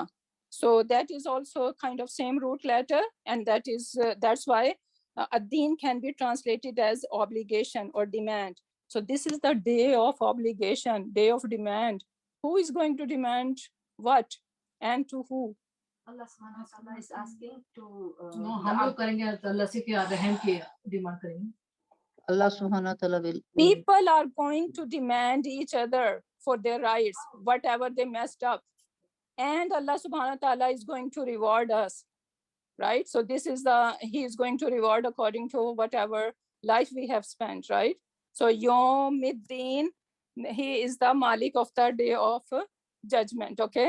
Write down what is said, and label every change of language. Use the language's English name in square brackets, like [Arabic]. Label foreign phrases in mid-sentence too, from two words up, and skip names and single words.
[English] So that is also kind of same root letter, and that's why a deen can be translated as obligation or demand. So this is the day of obligation, day of demand. Who is going to demand what and to who? [Arabic] الله سبحانه وتعالى [English] is asking to No, [Hindi] हम लोग करेंगे अल्लाह से क्या रहम की डिमांड करेंगे. [Arabic] الله سبحانه وتعالى [English] will. People are going to demand each other for their rights, whatever they messed up. And [Arabic] الله سبحانه وتعالى [English] is going to reward us, right? So this is he is going to reward according to whatever life we have spent, right? So [Arabic] يوم الدين, [English] he is the Malik of the day of judgment, okay?